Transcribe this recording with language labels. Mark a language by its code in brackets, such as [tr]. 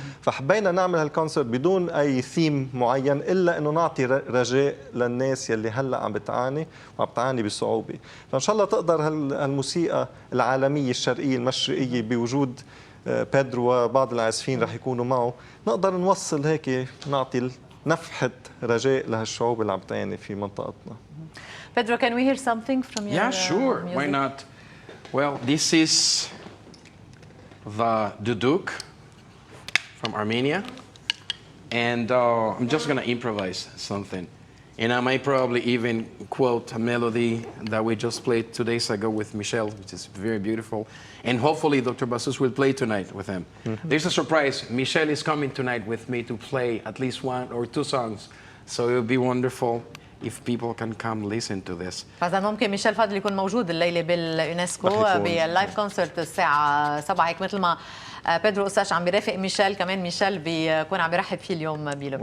[ar] فحبينا نعمل هالكونسرت بدون اي ثيم معين، الا انه نعطي رجاء للناس يلي هلا عم بتعاني وعم بتعاني بصعوبه. فان شاء الله تقدر هالموسيقى العالميه الشرقيه المشرقيه بوجود بيدرو وبعض العازفين رح يكونوا معه، نقدر نوصل هيك، نعطي نفحه رجاء لهالشعوب اللي عم تعاني في منطقتنا. [en] Pedro, can we hear something from your Yeah, sure. music? Why not? Well, this is the duduk from Armenia, and I'm just gonna improvise something. And I might probably even quote a melody that we just played 2 days ago with Michelle, which is very beautiful. And hopefully Dr. Basu's will play tonight with him. There's a surprise. Michelle is coming tonight with me to play at least 1 or 2 songs. So it would be wonderful if people can come listen to this. [ar] فاذا ممكن ميشيل فادل يكون موجود الليله باليونسكو باللايف كونسرت الساعه 7، هيك مثل ما بيدرو اوستاش عم بيرافق ميشيل، كمان ميشيل بيكون عم بيرحب فيه اليوم بلبنان.